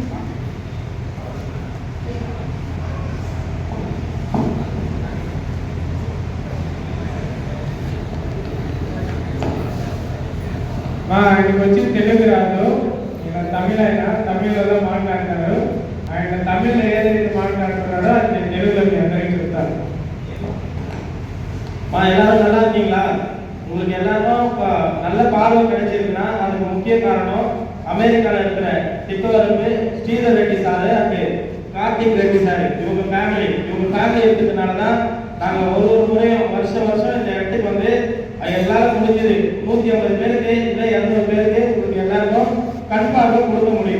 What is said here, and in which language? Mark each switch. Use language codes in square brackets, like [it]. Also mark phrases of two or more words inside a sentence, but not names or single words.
[te] ఆయనకి వచ్చి తెలుగు రాదు, ఈయన తమిళలో మాట్లాడతారు. ఆయన తమిళ్లో ఏదైతే మాట్లాడుతున్నారో అది నేను తెలుగులో మీ అందరికీ చెప్తాను. [ta] எல்லாரும் நல்லா இருக்கீங்களா? உங்களுக்கு எல்லாரும் நல்ல பார்வை கிடைச்சிருக்குன்னா அதுக்கு முக்கிய காரணம் அமெரிக்காவில் இருக்கிற திப்பவரம்பு ஸ்ரீதர் ரெட்டி சாரு அண்ட் கார்த்திக் ரெட்டி சாரு. இவங்க ஃபேமிலி இருக்கிறதுனால தான் நாங்கள் ஒரு முறையும் வருஷம் இந்த இடத்துக்கு வந்து எல்லாரும் முடிஞ்சது 150 பேருக்கு இல்லை 200 பேருக்கு உங்களுக்கு எல்லாருக்கும் கண் பார்வை கொடுக்க முடியுது.